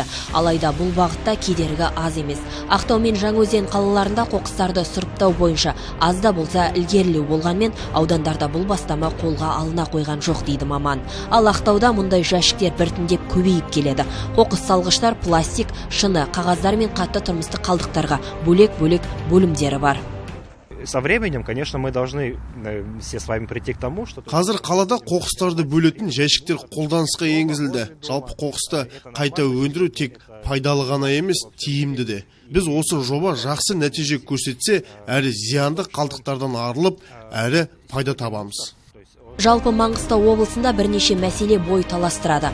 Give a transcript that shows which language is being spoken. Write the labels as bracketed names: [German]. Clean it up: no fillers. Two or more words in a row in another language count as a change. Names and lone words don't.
[Kazakh] Алайда бұл бағытта кедергі аз емес. Ақтау мен Жаңаөзен қалаларында қоқыстарды сұрыптау бойынша аз да болса ілгерілеу болғанмен, аудандарда бұл бастама қолға алына қойған жоқ дейді маман. Ал Ақтауда мұндай жәшіктер біртіндеп көбейіп келеді. Қоқыс салғыштар, пластик, шыны, қағаздар мен қатты тұрмыстық қалдықтарға бөлек-бөлек бөлімдері бар. [Russian] Со временем, конечно, мы должны все с вами прийти к тому, что... [Kazakh] Қазір қалада қоқыстарды бөлетін жәшіктер қолданысқа енгізілді. Жалпы қоқысты қайта өндіру тек пайдалы ғана емес, тиімді де. Біз осы жоба жақсы нәтиже көрсетсе, әрі зиянды қалдықтардан арылып, әрі пайда табамыз. Жалпы Маңғыстау облысында бірнеше мәселе бой таластырады.